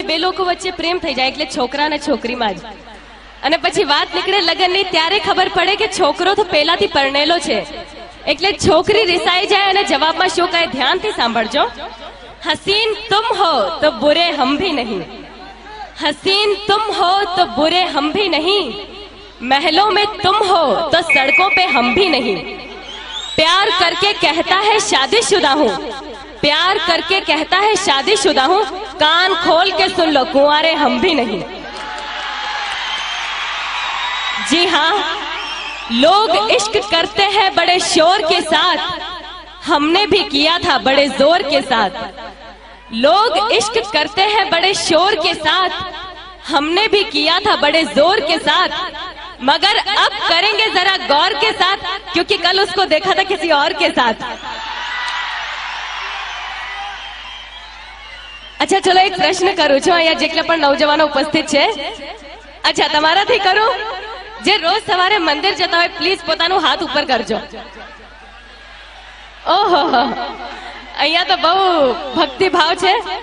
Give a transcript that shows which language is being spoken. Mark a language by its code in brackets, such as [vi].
[gu] બે લોકો વચ્ચે પ્રેમ થઈ જાય એટલે છોકરા અને છોકરીમાં જ, અને પછી વાત નીકળે લગ્નની ત્યારે ખબર પડે કે છોકરો તો પહેલાથી પરણેલો છે, એટલે છોકરી રિસાઈ જાય અને જવાબમાં શું કહે ધ્યાનથી સાંભળજો. [hi] हसीन तुम हो तो बुरे हम भी नहीं, हसीन तुम हो तो बुरे हम भी नहीं, महलों में तुम हो तो सड़कों पे हम भी नहीं, प्यार करके कहता है शादीशुदा हूँ, प्यार करके कहता है शादीशुदा हूँ, कान खोल के सुन लो कुंवारे हम भी नहीं. जी हाँ, लोग इश्क करते हैं बड़े शोर के साथ, हमने भी किया था बड़े जोर के साथ. लोग इश्क करते हैं बड़े शोर के साथ, हमने भी किया था बड़े जोर के साथ, मगर अब करेंगे जरा गौर के साथ, क्योंकि कल उसको देखा था किसी और के साथ. अच्छा चलो एक प्रश्न करूं [gu] છું, અહીંયા જેટલા પણ નવજવાનો ઉપસ્થિત છે, અચ્છા તમારાથી કરું, જે રોજ સવારે મંદિર જતા હોય પ્લીઝ પોતાનું હાથ ઉપર કરજો. ઓહો, અહીંયા તો બહુ ભક્તિ ભાવ છે.